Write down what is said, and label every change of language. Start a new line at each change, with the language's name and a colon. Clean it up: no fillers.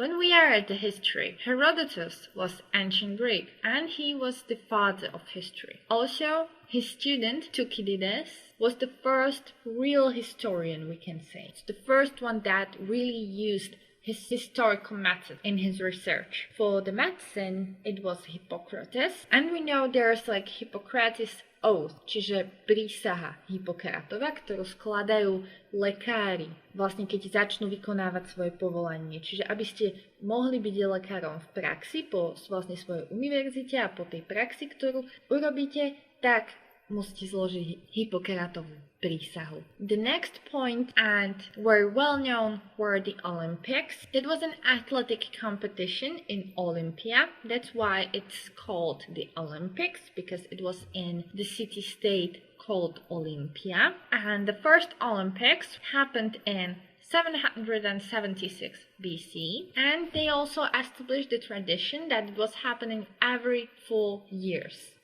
English: When we are at the history, Herodotus was ancient Greek, and he was the father of history. Also, his student, Thucydides, was the first real historian, we can say. It's the first one that really used his historical method in his research. For the medicine, it was Hippocrates, and we know there's like Hippocrates oath,
Slovak: čiže prísaha Hippokratova, ktorú skladajú lekári, vlastne keď začnú vykonávať svoje povolanie. Čiže aby ste mohli byť lekárom v praxi po vlastne svojej univerzite a po tej praxi, ktorú urobíte, tak musíte zložiť Hippokratovú prísahu.
English: The next point, and very well known, were the Olympics. It was an athletic competition in Olympia. That's why it's called the Olympics, because it was in the city-state called Olympia. And the first Olympics happened in 776 BC, and they also established the tradition that it was happening every 4 years.